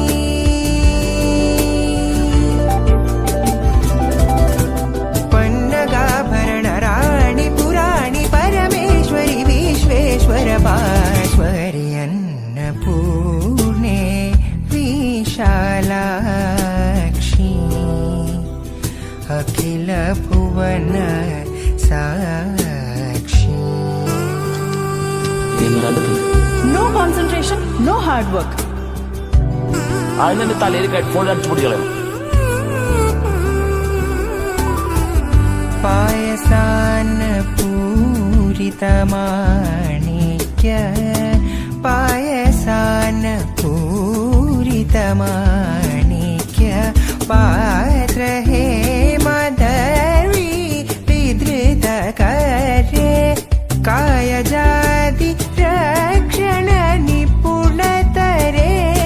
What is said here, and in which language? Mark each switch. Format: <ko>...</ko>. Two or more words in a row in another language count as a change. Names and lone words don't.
<sa>पन्नगाभरण राणि पुराणि परमेश्वरि विश्वेश्वर भास्वरि अन्नपूर्णे विशालाक्षी अखिल भुवन साक्षी.</sa> <en>No concentration, no hard work.</en> <ml>അതിന്റെ തലയിൽ ഹെഡ്ഫോൺ അടിച്ചു പൊടികളെ.</ml> <sa>പായസാന പൂരിതമാണിക്യ പായസാന पूरितमाणिक्य पात्र हे मदर्वी विधृत करे कायजाति रक्षण निपुणतरे</sa>